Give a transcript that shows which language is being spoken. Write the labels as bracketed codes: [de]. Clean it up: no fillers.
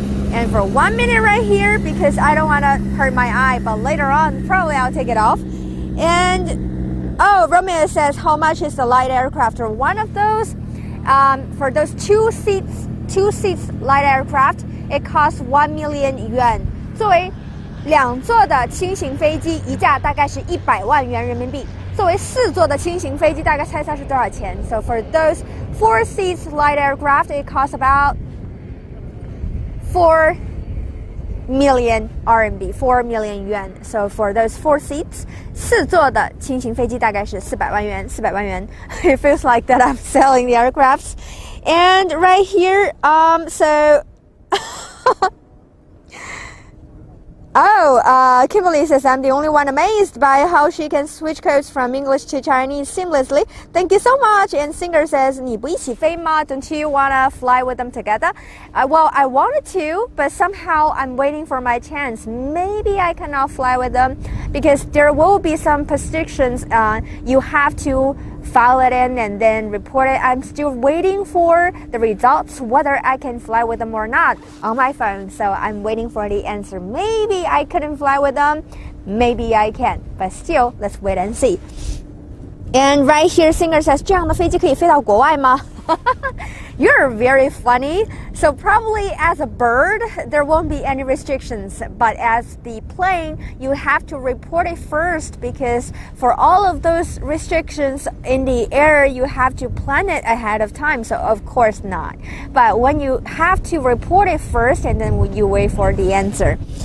[en] And for 1 minute right here, because I don't want to hurt my eye, but later on probably I'll take it off. And Romeo says how much is the light aircraft, or one of those for those two seats light aircraft, it costs 1 million yuan. [zh] 作为2座的轻型飞机，一架大概是100万元人民币。作为4座的轻型飞机，大概猜猜是多少钱？ [en] So for those 4 seats light aircraft, it costs about 4 million RMB, 4 million yuan. So for those 4 seats, [zh] 4座的轻型飞机大概是400万元，400万元。 [en] It feels like that I'm selling the aircrafts. And right here, so Kimberly says, I'm the only one amazed by how she can switch codes from English to Chinese seamlessly. Thank you so much. And Singer says, [zh] 你不一起飞吗? [en] Don't you want to fly with them together? Well, I wanted to, but somehow I'm waiting for my chance. Maybe I cannot fly with them because there will be some restrictions. You have to file it in and then report it. I'm still waiting for the results, whether I can fly with them or not on my phone. So I'm waiting for the answer. Maybe I couldn't fly with them. Maybe I can. But still, let's wait and see. And right here, Singer says, [zh] 这样的飞机可以飞到国外吗? [en] You're very funny. So probably as a bird, there won't be any restrictions. But as the plane, you have to report it first because for all of those restrictions in the air, you have to plan it ahead of time. So of course not. But when you have to report it first and then you wait for the answer.